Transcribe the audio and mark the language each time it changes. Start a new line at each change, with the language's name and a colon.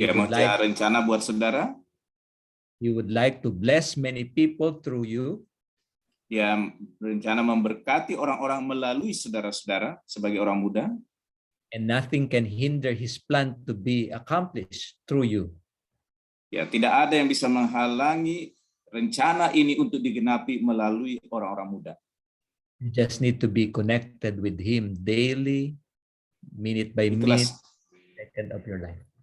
Indonesian: Dia mempunyai rencana buat saudara.
English: He would like to bless many people through you.
Indonesian: Dia berencana memberkati orang-orang melalui saudara-saudara sebagai orang muda.
English: And nothing can hinder His plan to be accomplished through you.
Indonesian: Ya, tidak ada yang bisa menghalangi rencana ini untuk digenapi melalui orang-orang muda.
English: You just need to be connected with Him daily, minute by minute, second of your life.